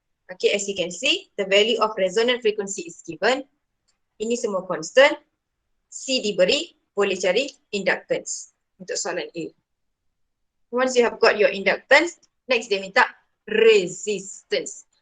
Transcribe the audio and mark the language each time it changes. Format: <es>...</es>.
<en>Okay, as you can see, the value of resonant frequency is given.</en> <ms>Ini semua constant. C diberi, boleh cari inductance untuk soalan A.</ms> <en>Once you have got your inductance, next</en> <ms>dia minta</ms> <en>resistance.</en>